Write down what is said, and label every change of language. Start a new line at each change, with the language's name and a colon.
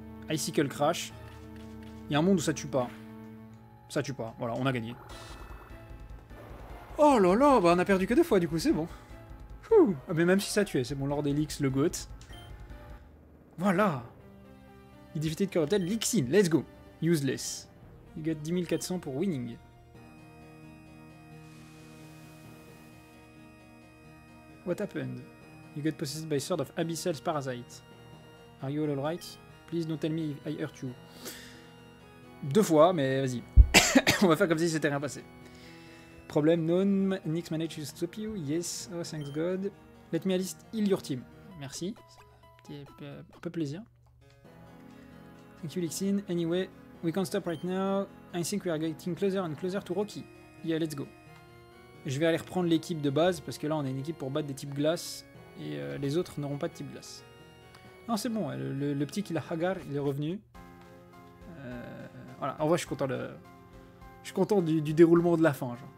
French: Icicle Crash. Il y a un monde où ça tue pas. Ça tue pas, voilà, on a gagné. Oh là là, bah on a perdu que 2 fois du coup, c'est bon. Ah, mais même si ça tuait, c'est bon, Lord Elix, le GOAT. Voilà.
English: Il defeated Corrupted, Lixin, let's go. Useless. You got 10 400 pour winning. What happened? You got possessed by Sword of Abyssal's Parasite. Are you all alright? Please don't tell me I hurt you.
French: 2 fois, mais vas-y. On va faire comme si c'était rien passé.
English: Problem known. Nyx managed to stop you. Yes. Oh, thanks God. Let me at least heal your team.
French: Merci. C'était un peu plaisir.
English: Thank you, Lixin. Anyway, we can't stop right now. I think we are getting closer and closer to Rocky. Yeah, let's go.
French: Je vais aller reprendre l'équipe de base parce que là on a une équipe pour battre des types glace et les autres n'auront pas de type glace. Non, c'est bon, le petit qui l'a Hagar, il est revenu. Voilà, en vrai je suis content du déroulement de la fin.